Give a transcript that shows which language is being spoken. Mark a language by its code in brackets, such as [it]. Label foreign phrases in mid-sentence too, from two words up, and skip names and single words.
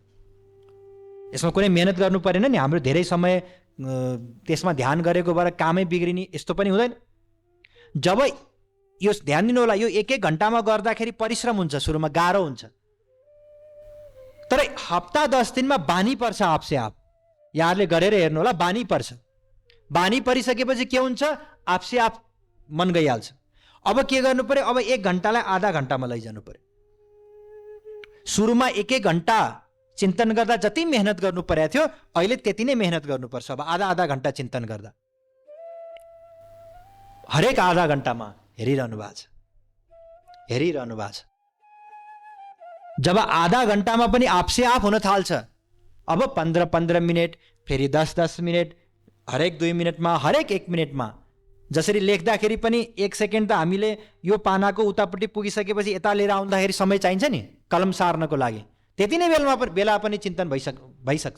[ne] यसमा कुनै मेहनत गर्नु परेन नि। हाम्रो धेरै समय त्यसमा ध्यान गरेको भएर कामै बिग्रिने यस्तो पनि हुँदैन। जब यो ध्यान दिनु होला, यो 1-1 घण्टामा गर्दाखेरि परिश्रम हुन्छ, सुरुमा गाह्रो हुन्छ, तर हप्ता 10 दिनमा बानी पर्छ [hi] आपसे आप। [ne] यहाँहरूले गरेर हेर्नु होला, बानी पर्छ। बानी परिसकेपछि के हुन्छ? [hi] आपसे आप [ne] मन गइहाल्छ। अब के गर्नु पर्यो? अब 1 घण्टालाई आधा घण्टामा लैजानु पर्यो। सुरुमा 1-1 घण्टा चिन्तन गर्दा जति मेहनत गर्नु परेको थियो, अहिले त्यति नै मेहनत गर्नुपर्छ। अब आधा घण्टा चिन्तन गर्दा हरेक आधा घण्टामा हेरिरहनु भएको छ, हेरिरहनु भएको छ। जब आधा घण्टामा पनि [hi] आपसे आप [ne] हुन थाल्छ, अब 15-15 मिनट, फेरि 10-10 मिनट, हरेक 2 मिनटमा, हरेक 1 मिनटमा। जसरी लेख्दाखेरि पनि 1 सेकेन्ड त हामीले यो पानाको उतापट्टि पुगिसकेपछि यता लिएर आउँदाखेरि समय चाहिन्छ नि कलम सार्नको लागि, त्यति नै बेला पनि चिन्तन भइसक्छ।